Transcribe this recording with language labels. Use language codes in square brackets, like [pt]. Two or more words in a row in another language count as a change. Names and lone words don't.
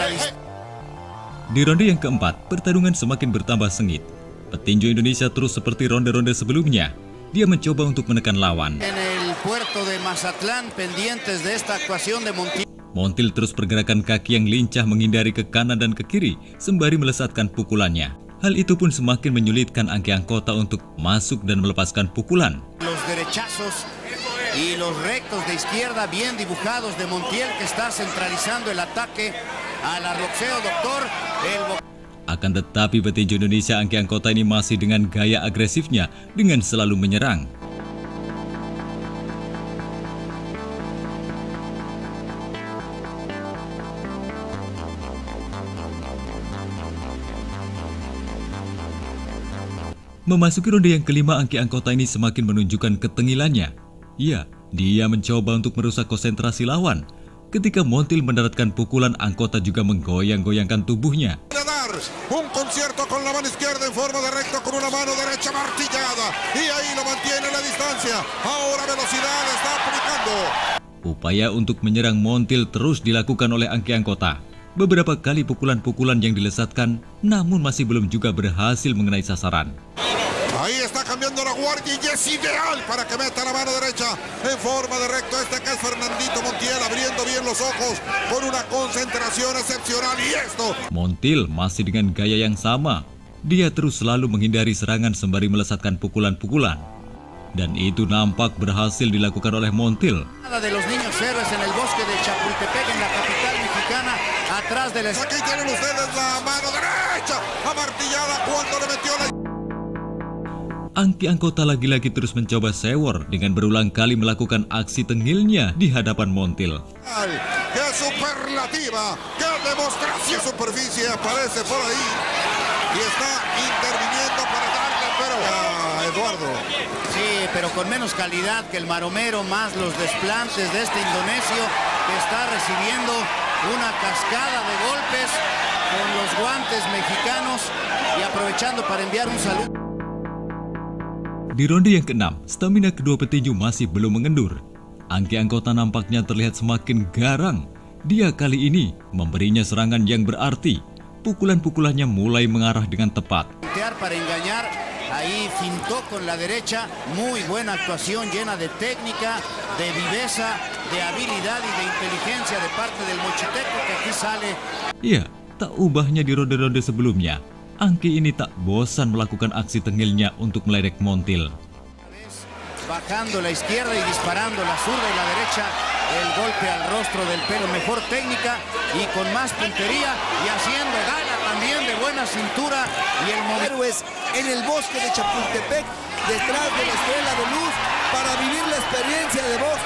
[id] Di ronde yang keempat, pertarungan semakin bertambah sengit. Petinju Indonesia terus seperti ronde-ronde sebelumnya. dia mencoba untuk menekan lawan. [es] En el puerto de Mazatlán, pendientes de esta actuación de Montiel. [id] Montiel terus pergerakan kaki yang lincah menghindari ke kanan dan ke kiri sembari melesatkan pukulannya. Hal itu pun semakin menyulitkan Angke Angkota untuk masuk dan melepaskan pukulan. [es] Los derechazos y los rectos de izquierda bien dibujados de Montiel, que está centralizando el ataque al boxeo, doctor. [id] Akan tetapi petinju Indonesia Angke Angkota ini masih dengan gaya agresifnya dengan selalu menyerang. Memasuki ronde yang kelima, Angke Angkota ini semakin menunjukkan ketengilannya. Ya, dia mencoba untuk merusak konsentrasi lawan. Ketika Montiel mendaratkan pukulan, Angkota juga menggoyang-goyangkan tubuhnya. [es] Un concierto con la mano izquierda en forma de recto con una mano derecha martillada y ahí lo mantiene la distancia. Ahora velocidad está aplicando. [id] Upaya untuk menyerang Montiel terus dilakukan oleh Angke Angkota. Beberapa kali pukulan-pukulan yang dilesatkan, namun masih belum juga berhasil mengenai sasaran. [es] Ahí está cambiando la guardia y es ideal para que meta la mano derecha en forma de recto. Este que es Fernandito Montiel, abriendo bien los ojos con una concentración excepcional. Y esto. [id] Montiel masih dengan gaya yang sama. Dia terus selalu menghindari serangan sembari melesatkan pukulan-pukulan. Dan itu nampak berhasil dilakukan oleh Montiel. [es] De los niños héroes en el bosque de Chapultepec, en la capital mexicana, atrás de la... Aquí tienen ustedes la mano derecha amartillada cuando le metió la... [id] Angke Angkota lagi-lagi terus mencoba sewor dengan berulang kali melakukan aksi tengilnya di hadapan Montiel. [es] ¡Qué superlativa! ¡Qué demostración! Superficie aparece por ahí y está interviniendo para darle, pero a Eduardo. Sí, pero con menos calidad que el maromero, más los desplantes de este indonesio que está recibiendo una cascada de golpes con los guantes mexicanos y aprovechando para enviar un saludo. [id] Di ronde yang ke-6, stamina kedua petinju masih belum mengendur. Angke Angkota nampaknya terlihat semakin garang. Dia kali ini memberinya serangan yang berarti. Pukulan-pukulannya mulai mengarah dengan tepat. [es] Para engañar, ahí fintó con la derecha, muy buena actuación llena de técnica, de viveza, de habilidad y de inteligencia de parte del mochiteco que aquí sale. [id] Iya, tak ubahnya di ronde-ronde sebelumnya. Angke ini tak bosan melakukan aksi tengilnya untuk meledek Montiel. [es] Bajando la izquierda y disparando la zurda y la derecha, el golpe al rostro del pelo, mejor técnica y con más puntería y haciendo gala también de buena cintura y el Héroes en el bosque de Chapultepec, detrás de la Estrella de Luz, para vivir la experiencia de Boston.